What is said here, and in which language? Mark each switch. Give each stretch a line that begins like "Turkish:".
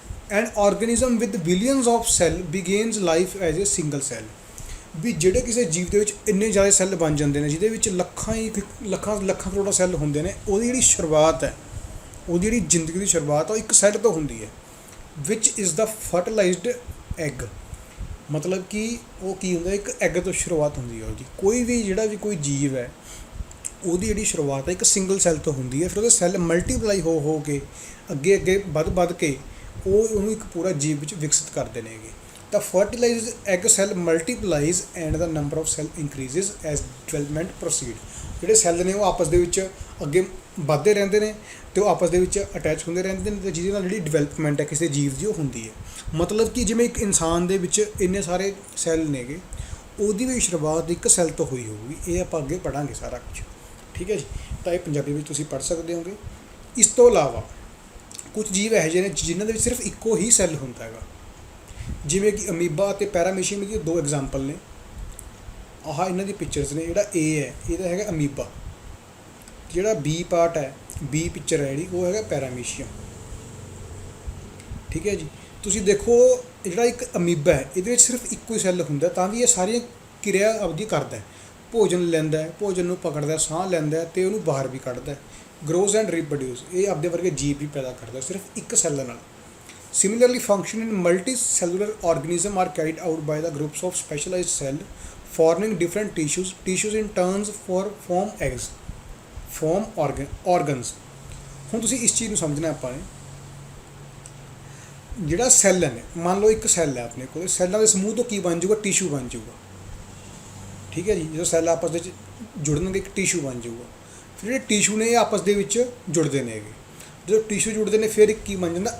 English: and organism with billions of cell begins life as a single cell,
Punjabi: ਵੀ ਜਿਹੜੇ ਕਿਸੇ ਜੀਵ ਦੇ ਵਿੱਚ ਇੰਨੇ ਜ਼ਿਆਦਾ ਸੈੱਲ ਬਣ ਜਾਂਦੇ ਨੇ, ਜਿਹਦੇ ਵਿੱਚ ਲੱਖਾਂ ਕਰੋੜਾਂ ਸੈੱਲ ਹੁੰਦੇ ਨੇ, ਉਹਦੀ ਜਿਹੜੀ ਸ਼ੁਰੂਆਤ ਹੈ, ਉਹਦੀ ਜਿਹੜੀ ਜ਼ਿੰਦਗੀ ਦੀ ਸ਼ੁਰੂਆਤ ਉਹ ਇੱਕ ਸੈੱਲ ਤੋਂ ਹੁੰਦੀ ਹੈ,
English: Which is the fertilized egg.
Punjabi: ਮਤਲਬ ਕਿ ਉਹ ਕੀ ਹੁੰਦਾ, ਇੱਕ ਐਗ ਤੋਂ ਸ਼ੁਰੂਆਤ ਹੁੰਦੀ ਹੈ ਉਹਦੀ। ਜਿਹੜਾ ਵੀ ਕੋਈ ਜੀਵ ਹੈ, ਉਹਦੀ ਜਿਹੜੀ ਸ਼ੁਰੂਆਤ ਹੈ ਇੱਕ ਸਿੰਗਲ ਸੈੱਲ ਤੋਂ ਹੁੰਦੀ ਹੈ, ਫਿਰ ਉਹਦੇ ਸੈੱਲ ਮਲਟੀਪਲਾਈ ਹੋ ਕੇ ਅੱਗੇ ਵੱਧ ਕੇ ਉਹਨੂੰ ਇੱਕ ਪੂਰਾ ਜੀਵ ਵਿੱਚ ਵਿਕਸਿਤ ਕਰਦੇ ਨੇਗੇ।
English: The fertilized egg cell multiplies and the number of cell increases as development proceed।
Punjabi: ਜਿਹੜੇ ਸੈੱਲ ਨੇ ਉਹ ਆਪਸ ਦੇ ਵਿੱਚ ਅੱਗੇ ਵੱਧਦੇ ਰਹਿੰਦੇ ਨੇ ਅਤੇ ਉਹ ਆਪਸ ਦੇ ਵਿੱਚ ਅਟੈਚ ਹੁੰਦੇ ਰਹਿੰਦੇ ਨੇ, ਅਤੇ ਜਿਹਦੇ ਨਾਲ ਜਿਹੜੀ ਡਿਵੈਲਪਮੈਂਟ ਹੈ ਕਿਸੇ ਜੀਵ ਦੀ ਉਹ ਹੁੰਦੀ ਹੈ। ਮਤਲਬ ਕਿ ਜਿਵੇਂ ਇੱਕ ਇਨਸਾਨ ਦੇ ਵਿੱਚ ਇੰਨੇ ਸਾਰੇ ਸੈੱਲ ਨੇਗੇ, ਉਹਦੀ ਵੀ ਸ਼ੁਰੂਆਤ ਇੱਕ ਸੈੱਲ ਤੋਂ ਹੋਈ ਹੋਊਗੀ। ਇਹ ਆਪਾਂ ਅੱਗੇ ਪੜ੍ਹਾਂਗੇ ਸਾਰਾ ਕੁਝ, ਠੀਕ ਹੈ ਜੀ। ਤਾਂ ਇਹ ਪੰਜਾਬੀ ਵਿੱਚ ਤੁਸੀਂ ਪੜ੍ਹ ਸਕਦੇ ਹੋਗੇ। ਇਸ ਤੋਂ ਇਲਾਵਾ ਕੁਝ ਜੀਵ ਇਹੋ ਜਿਹੇ ਨੇ ਜਿਨ੍ਹਾਂ ਦੇ ਵਿੱਚ ਸਿਰਫ ਇੱਕੋ ਹੀ ਸੈੱਲ ਹੁੰਦਾ ਹੈਗਾ, ਜਿਵੇਂ ਕਿ ਅਮੀਬਾ ਅਤੇ ਪੈਰਾਮੀਸ਼ੀਅਮ ਦੀ ਦੋ ਐਗਜ਼ਾਮਪਲ ਨੇ। ਆਹ ਇਹਨਾਂ ਦੀ ਪਿਕਚਰਸ ਨੇ। ਜਿਹੜਾ ਏ ਹੈ ਇਹਦਾ ਹੈਗਾ ਅਮੀਬਾ, ਜਿਹੜਾ ਬੀ ਪਾਰਟ ਹੈ, ਬੀ ਪਿਕਚਰ ਹੈ ਜਿਹੜੀ, ਉਹ ਹੈਗਾ ਪੈਰਾਮੀਸ਼ੀਅਮ, ਠੀਕ ਹੈ ਜੀ। ਤੁਸੀਂ ਦੇਖੋ ਜਿਹੜਾ ਇੱਕ ਅਮੀਬਾ ਹੈ ਇਹਦੇ ਵਿੱਚ ਸਿਰਫ ਇੱਕੋ ਹੀ ਸੈੱਲ ਹੁੰਦਾ, ਤਾਂ ਵੀ ਇਹ ਸਾਰੀਆਂ ਕਿਰਿਆ ਆਪਦੀ ਕਰਦਾ ਹੈ। ਭੋਜਨ ਲੈਂਦਾ, ਭੋਜਨ ਨੂੰ ਪਕੜਦਾ, ਸਾਹ ਲੈਂਦਾ ਅਤੇ ਉਹਨੂੰ ਬਾਹਰ ਵੀ ਕੱਢਦਾ,
English: Grows and reproduce.
Punjabi: ਇਹ ਆਪਦੇ ਵਰਗੇ ਜੀਵ ਵੀ ਪੈਦਾ ਕਰਦਾ ਸਿਰਫ ਇੱਕ ਸੈੱਲ ਨਾਲ।
English: Similarly, function in multicellular organism are carried out by the groups of specialized cell forming different tissues. Tissues in turns form eggs, form organs।
Punjabi: ਹੁਣ ਤੁਸੀਂ ਇਸ ਚੀਜ਼ ਨੂੰ ਸਮਝਣਾ ਆਪਾਂ ਨੇ। ਜਿਹੜਾ ਸੈੱਲ ਹੈ, ਮੰਨ ਲਓ ਇੱਕ ਸੈੱਲ ਹੈ ਆਪਣੇ ਕੋਲ, ਸੈੱਲਾਂ ਦੇ ਸਮੂਹ ਤੋਂ ਕੀ ਬਣ ਜਾਊਗਾ? ਟਿਸ਼ੂ ਬਣ ਜਾਊਗਾ, ਠੀਕ ਹੈ ਜੀ। ਜਦੋਂ ਸੈੱਲ ਆਪਸ ਦੇ ਵਿੱਚ ਜੁੜਨਗੇ ਇੱਕ ਟਿਸ਼ੂ ਬਣ ਜਾਊਗਾ। ਫਿਰ ਜਿਹੜੇ ਟਿਸ਼ੂ ਨੇ ਇਹ ਆਪਸ ਦੇ ਵਿੱਚ ਜੁੜਦੇ ਨੇ ਹੈਗੇ। ਜਦੋਂ ਟਿਸ਼ੂ ਜੁੜਦੇ ਨੇ ਫਿਰ ਇੱਕ ਕੀ ਬਣ ਜਾਂਦਾ?